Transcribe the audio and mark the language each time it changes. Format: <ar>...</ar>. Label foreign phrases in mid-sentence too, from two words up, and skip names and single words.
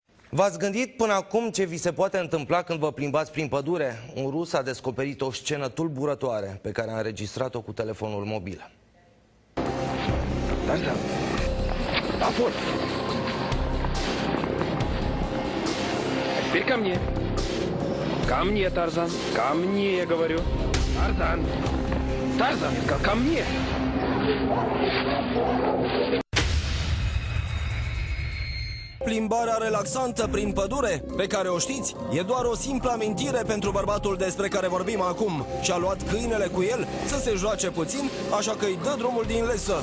<ro>V-ați gândit până acum ce vi se poate întâmpla când vă plimbați prin pădure? Un rus a descoperit o scenă tulburătoare pe care a înregistrat-o cu telefonul mobil. Tarzan, aport!</ro> <ru>Теперь ко мне. Ко мне, Тарзан. Ко мне, я говорю. Тарзан. Тарзан, ко мне.</ru> <ro>Plimbarea relaxantă prin pădure, pe care o știți, e doar o simplă amintire pentru bărbatul despre care vorbim acum. Și-a luat câinele cu el să se joace puțin, așa că îi dă drumul din lesă.</ro>